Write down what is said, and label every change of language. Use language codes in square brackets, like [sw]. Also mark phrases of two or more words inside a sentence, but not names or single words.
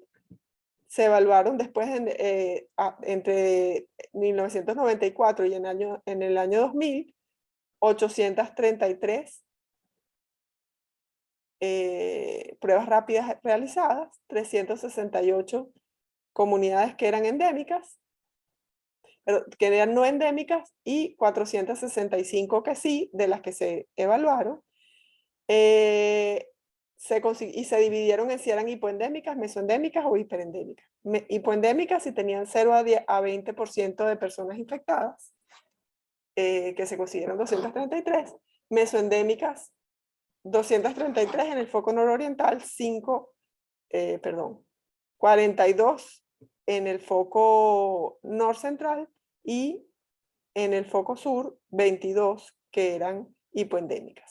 [es] Se evaluaron después entre 1994 y en el año 2000, 833 pruebas rápidas realizadas, 368 comunidades que eran endémicas, que eran no endémicas y 465 que sí, de las que se evaluaron. Y se dividieron en si eran hipoendémicas, mesoendémicas o hiperendémicas. Hipoendémicas si tenían 0 a 20% de personas infectadas, que se consiguieron 233. Mesoendémicas, 233 en el foco nororiental, 42 en el foco norcentral y en el foco sur, 22 que eran hipoendémicas.